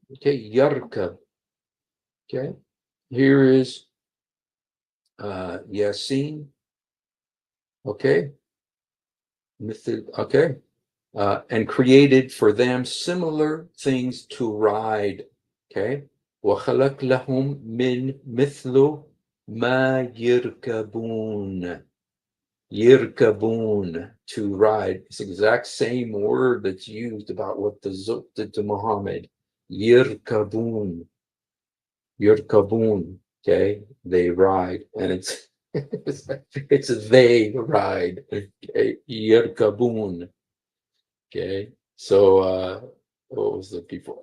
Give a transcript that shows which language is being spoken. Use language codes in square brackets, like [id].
[en] Okay, yarkab. Okay, here is Yasin. Okay, okay, and created for them similar things to ride. Okay, [ar] وخلق لهم من مثل ما يركبون. [en] Yirkabun, to ride. It's the exact same word that's used about what the Zuk did to Muhammad. Yirkabun. Yirkabun. Okay, they ride, and it's it's they ride. Okay, Yirkabun. Okay, so what was the before?